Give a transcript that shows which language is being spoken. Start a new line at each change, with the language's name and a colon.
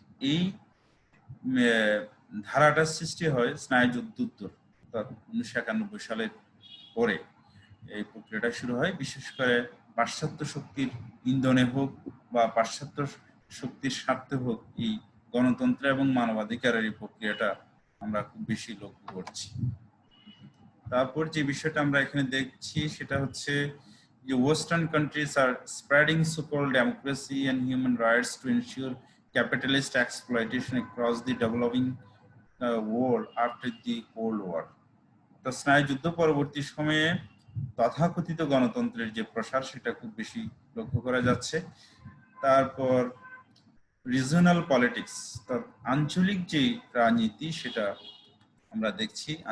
Bangla: এই ধারাটার সৃষ্টি হয় স্নায়ুযুদ্ধোত্তর অর্থাৎ 1991 সালের পরে এই প্রক্রিয়াটা শুরু হয়। বিশেষ করে পাশ্চাত্য শক্তির ইন্ধনে হোক বা পাশ্চাত্য শক্তির স্বার্থে হোক, এই গণতন্ত্র এবং মানবাধিকারের এই প্রক্রিয়াটা আমরা খুব বেশি লক্ষ্য করছি। তারপর যে বিষয়টা আমরা এখানে দেখছি সেটা হচ্ছে যে
English: Western countries are spreading so-called democracy and human rights to ensure capitalist exploitation across the developing world after the Cold War।
Bangla: তো স্নায়ুযুদ্ধ পরবর্তী সময়ে তথাকথিত গণতন্ত্রের যে প্রসার সেটা খুব বেশি লক্ষ্য করা যাচ্ছে। তারপর রিজনাল পলিটিক্স, আঞ্চলিক যে রাজনীতি সেটা আমরা দেখছি।